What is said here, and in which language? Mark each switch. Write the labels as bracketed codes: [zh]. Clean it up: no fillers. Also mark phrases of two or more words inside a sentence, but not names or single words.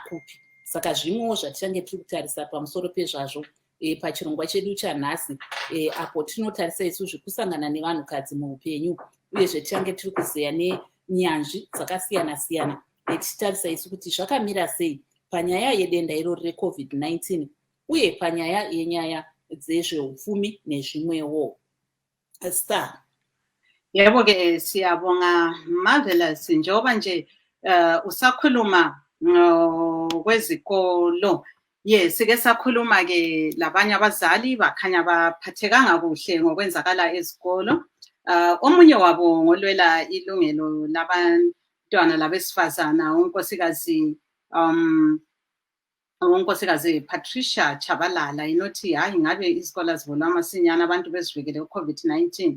[sn] Saka zvimwewo zvatichange tiri kutarisa pamusoro pezvazvo pachirongwa chedu chanhasi apo tinotarisa isu zvekusangana nevanhukadzi muupenyu uyezve tichange tiri kuzeya nenyanzvi dzakasiyana-siyana tichitarisa isu kuti zvakamira sei panyaya yedenda irori reCovid-19 uye panyaya yenyaya dzezveupfumi nezvimwewo. Star. [nd] Yebo-ke siyabonga Marvelous, njengoba nje usakhuluma kwezikolo. Yes, sike sakhuluma-ke labanye abazali bakhanya baphathekanga kuhle ngokwenzakala ezikolo. Omunye wabo ngolwela ilungelo labantwana labesifazana, unkosikazi Patricia Chabalala inothi hayi ngabe izikolo zivulwa masinyana abantu bezivikele ku-COVID-19.